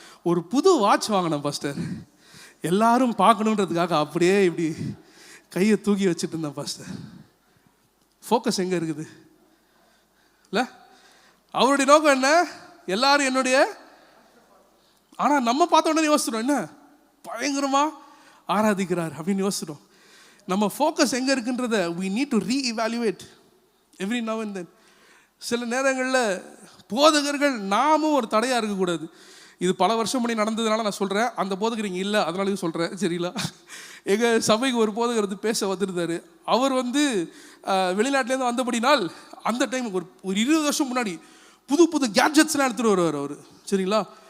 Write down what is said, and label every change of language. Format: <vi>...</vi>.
<ta>ஒரு புது வாட்ச் வாங்கினேன் பாஸ்டர். எல்லாரும் பார்க்கணுன்றதுக்காக அப்படியே இப்படி கையை தூக்கி வச்சுட்டு இருந்தேன் பாஸ்டர். ஃபோக்கஸ் எங்கே இருக்குது? இல்லை, அவருடைய நோக்கம் என்ன? எல்லாரும் என்னுடைய. ஆனால் நம்ம பார்த்த உடனே யோசிச்சிடும், என்ன பயங்கரமாக ஆராதிக்கிறார் அப்படின்னு யோசிச்சிடும். நம்ம ஃபோக்கஸ் எங்கே இருக்குன்றத</ta> <en>we need to re-evaluate every now and then.</en> <ta>சில நேரங்களில் போதகர்கள் நாமும் ஒரு தடையாக இருக்கக்கூடாது. இது பல வருஷம் முன்னாடி நடந்ததுனால நான் சொல்கிறேன். அந்த போதகர் இங்கே இல்லை, அதனால சொல்கிறேன். சரிங்களா? எங்கள் சபைக்கு ஒரு போதகர் வந்து பேச வந்துருந்தார். அவர் வந்து வெளிநாட்டிலேருந்து வந்தபடினால் அந்த டைம் ஒரு 20 வருஷம் முன்னாடி புது புது கேட்ஜெட்ஸ்லாம் எடுத்துகிட்டு வருவார் அவர். சரிங்களா?</ta>